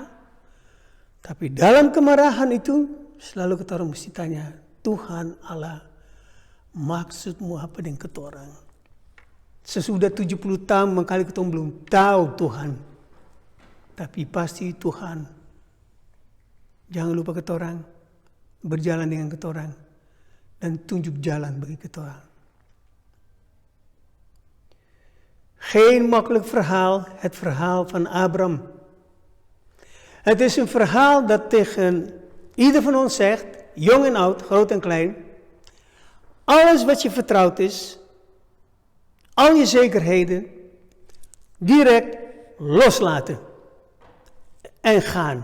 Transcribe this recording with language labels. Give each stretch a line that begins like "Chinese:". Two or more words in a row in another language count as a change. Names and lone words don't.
Ambonese Malay: Tapi dalam kemarahan itu selalu kita orang mesti tanya, Tuhan Allah, maksudmu apa dengan kita orang? Sesudah 70 tahun mengkali kita belum tahu Tuhan. Tapi pasti Tuhan, jangan lupa kita orang, berjalan dengan kita orang, dan tunjuk jalan bagi kita orang.
Dutch: Geen makkelijk verhaal, het verhaal van Abraham. Het is een verhaal dat tegen ieder van ons zegt, jong en oud, groot en klein, alles wat je vertrouwd is, al je zekerheden, direct loslaten en gaan.